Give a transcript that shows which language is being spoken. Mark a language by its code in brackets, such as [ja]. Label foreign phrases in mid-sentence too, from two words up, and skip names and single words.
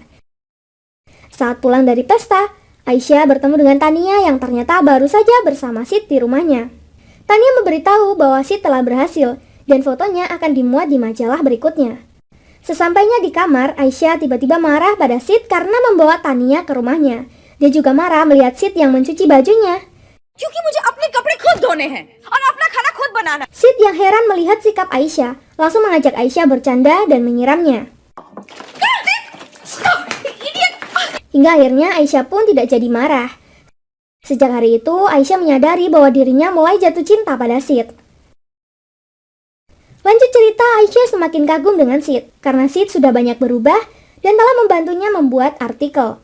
[id] Saat pulang dari pesta, Aisyah bertemu dengan Tania yang ternyata baru saja bersama Sid di rumahnya. Tania memberitahu bahwa Sid telah berhasil dan fotonya akan dimuat di majalah berikutnya. Sesampainya di kamar, Aisyah tiba-tiba marah pada Sid karena membawa Tania ke rumahnya. Dia juga marah melihat Sid yang mencuci bajunya. [hi] क्योंकि मुझे अपने कपड़े खुद धोने हैं और अपना खाना खुद बनाना। [id] Sid yang heran melihat sikap Aisyah, langsung mengajak Aisyah bercanda dan menyiramnya. Hingga akhirnya Aisyah pun tidak jadi marah. Sejak hari itu, Aisyah menyadari bahwa dirinya mulai jatuh cinta pada Sid. Lanjut cerita, Aisyah semakin kagum dengan Sid, karena Sid sudah banyak berubah dan telah membantunya membuat artikel.